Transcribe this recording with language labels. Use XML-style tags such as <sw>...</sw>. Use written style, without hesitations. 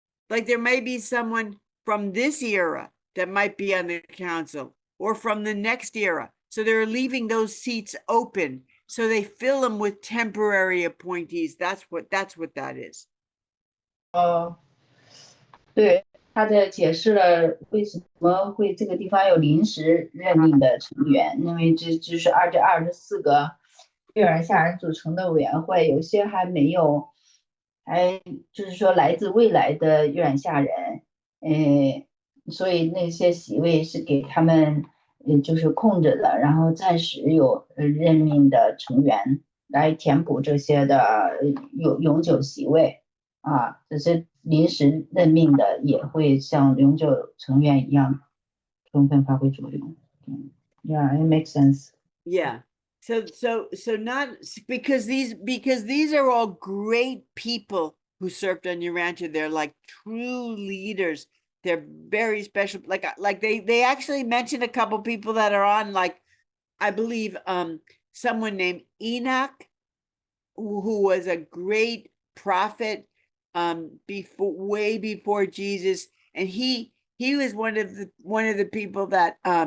<en>Like there may be someone from this era that might be on the council, or from the next era. So they're leaving those seats open. So they fill them with temporary appointees. That's what that is.</en> <zh>对，他这解释了为什么会这个地方有临时任命的成员，因为这就是24个月尔夏人组成的委员会，有些还没有，还就是说来自未来的月尔夏人，所以那些席位是给他们就是空着的，然后暂时有任命的成员来填补这些的永久席位。只是临时任命的也会像永久成员一样充分发挥作用。</zh> <en>Yeah, it makes sense. Yeah. So not because these are all great people who served on Urantia. They're like true leaders. They're very special. Like they actually mentioned a couple people that are on, like I believe someone named Enoch, who was a great prophet way before Jesus, and he was one of the people that</en>